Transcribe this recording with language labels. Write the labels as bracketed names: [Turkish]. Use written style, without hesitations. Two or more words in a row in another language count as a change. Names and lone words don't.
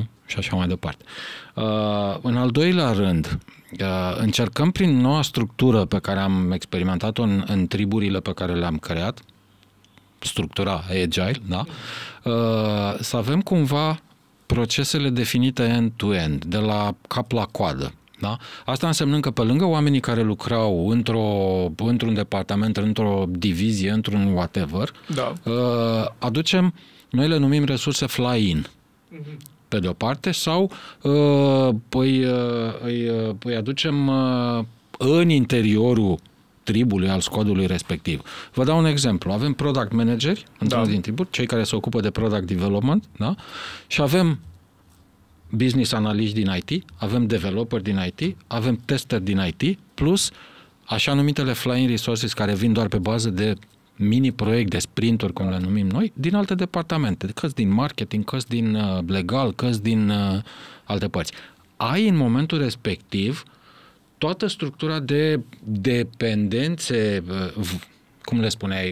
[Romanian] Și așa mai departe. În al doilea rând, încercăm prin noua structură pe care am experimentat-o în triburile pe care le-am creat, structura agile, da? Să avem cumva procesele definite [English] end-to-end, [Romanian] de la cap la coadă. Da? Asta însemnând că pe lângă oamenii care lucrau într-un departament, într-o divizie, într-un whatever, da, aducem, noi le numim resurse fly-in, pe de o parte, sau îi aducem în interiorul tribului, al squadului respectiv. Vă dau un exemplu. Avem product manageri într-unul din triburi, cei care se ocupă de [English] product development, [Romanian] da? Și avem business analiști din IT, avem developer din IT, avem tester din IT, plus așa numitele [English] flying resources [Romanian] care vin doar pe bază de mini-proiect, de sprinturi, cum le numim noi, din alte departamente, câți din marketing, câți din legal, câți din alte părți. Ai în momentul respectiv toată structura de dependențe, cum le spuneai?